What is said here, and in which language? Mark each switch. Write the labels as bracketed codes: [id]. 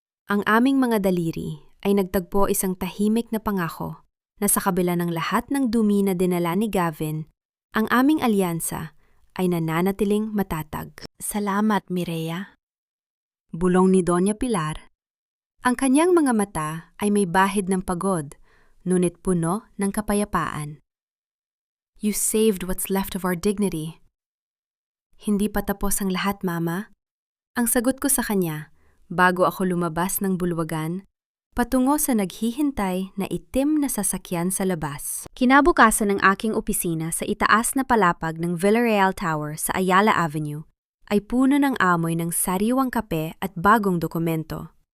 [tl] Ang aming mga daliri ay nagtagpo isang tahimik na pangako na sa kabila ng lahat ng dumi na dinala ni Gavin, ang aming alyansa ay nananatiling matatag. Salamat, Mireya. Bulong ni Doña Pilar. Ang kanyang mga mata ay may bahid ng pagod, ngunit puno ng kapayapaan. [en] You saved what's left of our dignity. [tl] Hindi pa tapos ang lahat, Mama. Ang sagot ko sa kanya, bago ako lumabas ng bulwagan, patungo sa naghihintay na itim na sasakyan sa labas. Kinabukasan ng aking opisina sa itaas na palapag ng Villarreal Tower sa Ayala Avenue ay puno ng amoy ng sariwang kape at bagong dokumento.